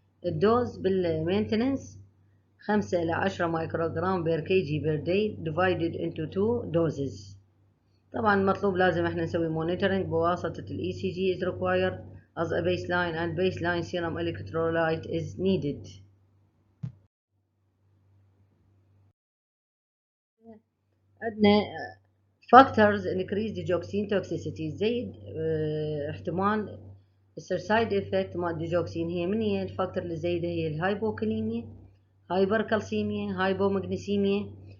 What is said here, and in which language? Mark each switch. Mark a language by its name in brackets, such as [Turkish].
[Arabic] الدوز بالمينتننس 5 إلى 10 مايكروغرام بير كي جي بير داي [English] divided into 2 doses. [Arabic] طبعا مطلوب لازم احنا نسوي [English] monitoring [Arabic] بواسطة ال ECG [English] is required as a baseline and baseline serum electrolyte is needed. [Arabic] عندنا [English] factors increase digoxin toxicity، [Arabic] زيد احتمال يصير سايد افكت مال الديجوكسين. هي من هي الفاكتور اللي زايده؟ هي الهايبوكاليميا، هايبركالسيميا، هايبومغنيسيميا.